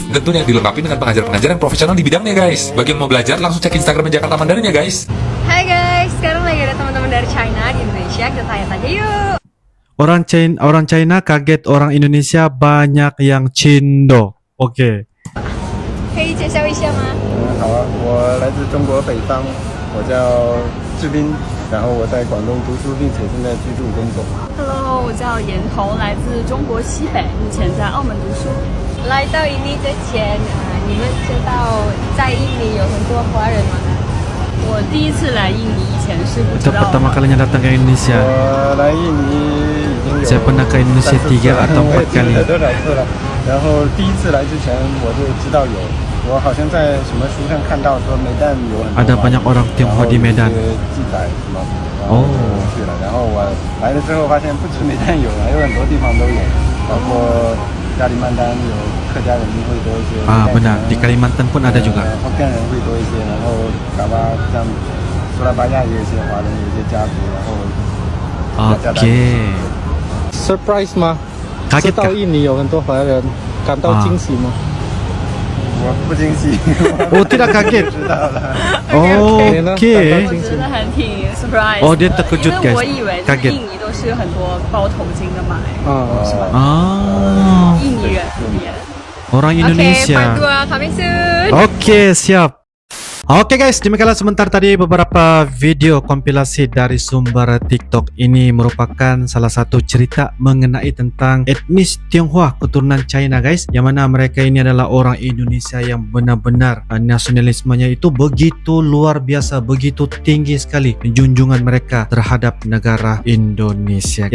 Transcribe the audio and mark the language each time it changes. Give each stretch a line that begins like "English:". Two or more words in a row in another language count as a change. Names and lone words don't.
Indonesian: Tentunya dilengkapi dengan pengajar-pengajar yang profesional di bidangnya guys. Bagi yang mau belajar, langsung cek Instagram Jakarta Mandarin ya guys. Hai guys, sekarang lagi ada teman-teman dari China di Indonesia. Kita tanya-tanya yuk. Orang China kaget orang Indonesia banyak yang Cindo. Oke.
Chinese: 可以介绍一下吗？好啊，我来自中国北方，我叫志斌，然后我在广东读书，并且正在居住工作。 Hello，我叫严彤，来自中国西北，目前在澳门读书。来到印尼之前，你们知道在印尼有很多华人吗？我第一次来印尼以前是不知
Indonesian: Itu
Chinese: 道。
Indonesian: pertama kalinya datang ke Indonesia.
Chinese: 我来印尼已经有
Indonesian: Saya pernah ke Indonesia 3 atau 4 kali.
Chinese: 多少次了？然后第一次来之前我就知道有，我好像在什么书上看到说梅丹有很多
Indonesian: Ada banyak orang Tionghoa di Medan.
Chinese: 记载什么，然后我去了，然后我来了之后发现不止梅丹有，还有很多地方都有，包括加里曼丹有客家人会多一些。
Indonesian: Benar, di Kalimantan pun ada juga.
Chinese: 福建人会多一些，然后嘎巴像苏拉巴亚也有一些华人，有一些家族，然后。
Indonesian: Oke.
Chinese: Surprise 吗？
Indonesian: Kaget
Chinese: 知道印尼有很多华人，感到惊喜吗？我不惊喜。
Indonesian: Oh, tidak kaget.
Chinese: 知道了。
Indonesian: Oke.
Chinese: 我觉得还挺 surprise。
Indonesian: Oh, dia terkejut
Chinese: 因为
Indonesian: guys.
Chinese: 我以为就是
Indonesian: Kaget.
Chinese: 印尼都是很多包头巾的嘛，是吧？ Ah. 印尼人。
Indonesian: Orang Indonesia. Oke,
English: part 2 coming soon.
Indonesian: Oke, siap. Oke guys, demikianlah sebentar tadi beberapa video kompilasi dari sumber TikTok. Ini merupakan salah satu cerita mengenai tentang etnis Tionghoa keturunan China guys, yang mana mereka ini adalah orang Indonesia yang benar-benar nasionalismenya itu begitu luar biasa, begitu tinggi sekali junjungan mereka terhadap negara Indonesia.